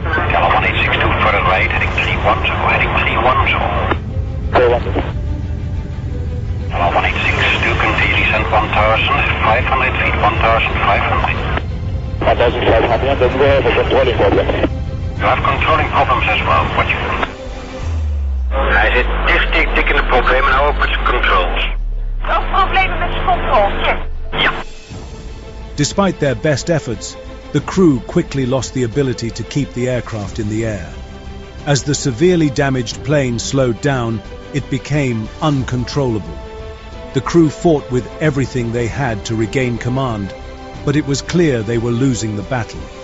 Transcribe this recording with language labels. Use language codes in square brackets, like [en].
[en] Yellow 1862, further right, heading 310, heading 310. 410. Yellow 1862, continue descent 1,500 feet, 1,500. 1,500, and then we have a controlling problem. You have controlling problems as well, what you do? [nl] Hij zit dik in de problemen, nou ook met zijn controls. Ook problemen met zijn controls, check. Ja. [en] Despite their best efforts, the crew quickly lost the ability to keep the aircraft in the air. As the severely damaged plane slowed down, it became uncontrollable. The crew fought with everything they had to regain command, but it was clear they were losing the battle.